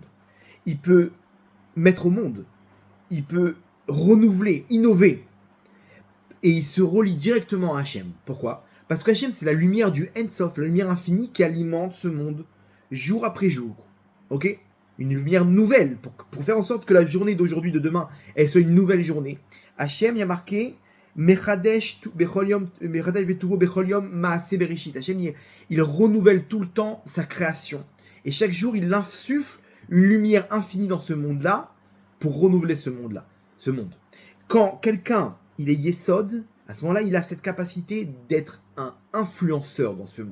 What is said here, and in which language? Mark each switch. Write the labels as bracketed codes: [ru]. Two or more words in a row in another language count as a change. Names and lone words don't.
[fr] Il peut mettre au monde, il peut renouveler, innover, et il se relie directement à Hachem. Pourquoi? Parce que Hachem, c'est la lumière du Ensof, la lumière infinie qui alimente ce monde jour après jour. Ok? Une lumière nouvelle, pour faire en sorte que la journée d'aujourd'hui, de demain, elle soit une nouvelle journée. [he] Hachem, [fr] il y a marqué [he] מחדש בטובו בכל יום מעשה בראשית. [fr] Hachem, il renouvelle tout le temps sa création. Et chaque jour, il insuffle une lumière infinie dans ce monde-là pour renouveler ce monde-là. Ce monde. Quand quelqu'un, il est Yesod, à ce moment-là, il a cette capacité d'être un influenceur dans ce monde.